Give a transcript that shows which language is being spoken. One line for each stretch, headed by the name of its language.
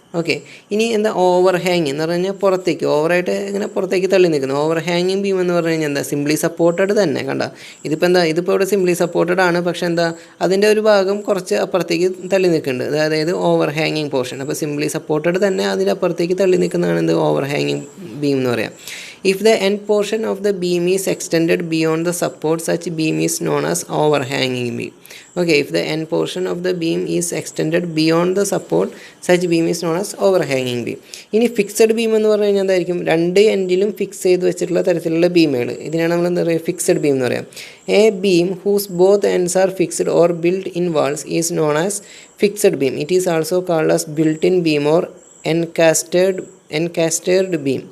Malayalam: Okay, ഇനി എന്താ over ഹാങ്ങിങ് എന്ന് പറഞ്ഞു കഴിഞ്ഞാൽ പുറത്തേക്ക് ഓവറായിട്ട് ഇങ്ങനെ പുറത്തേക്ക് തള്ളി നിൽക്കുന്നു. ഓവർ ഹാങ്ങിങ് ബീം എന്ന് പറഞ്ഞു കഴിഞ്ഞാൽ എന്താ, സിംപ്ലി സപ്പോർട്ടഡ് തന്നെ. കണ്ട, ഇതിപ്പോൾ എന്താ, ഇതിപ്പോൾ ഇവിടെ സിംപ്ലി സപ്പോർട്ടഡ് ആണ്, പക്ഷേ എന്താ അതിൻ്റെ ഒരു ഭാഗം കുറച്ച് അപ്പുറത്തേക്ക് തള്ളി നിൽക്കുന്നുണ്ട്, അതായത് ഓവർ ഹാങ്ങിങ് പോർഷൻ. അപ്പോൾ സിംപ്ലി സപ്പോർട്ടഡ് തന്നെ അതിൻ്റെ അപ്പുറത്തേക്ക് തള്ളി നിൽക്കുന്നതാണ് എന്ത്, ഓവർ ഹാങ്ങിങ് ബീം എന്ന് പറയാം.
English: If the end portion of the beam is extended beyond the support, such beam is known as overhanging beam. Okay, if the end portion of the beam is extended beyond the support, such beam is known as overhanging beam.
Malayalam: ഇനി fixed beam എന്ന് പറഞ്ഞു കഴിഞ്ഞാൽ എന്തായിരിക്കും, രണ്ട് എൻഡിലും fix ചെയ്ത് വെച്ചിട്ടുള്ള തരത്തിലുള്ള ബീമുകൾ, ഇതിനാണ് നമ്മൾ എന്താ പറയുക, ഫിക്സഡ് ബീം എന്ന് പറയാം.
English: A beam whose both ends are fixed or build in walls is known as fixed beam. It is also called as built in beam or encastred beam.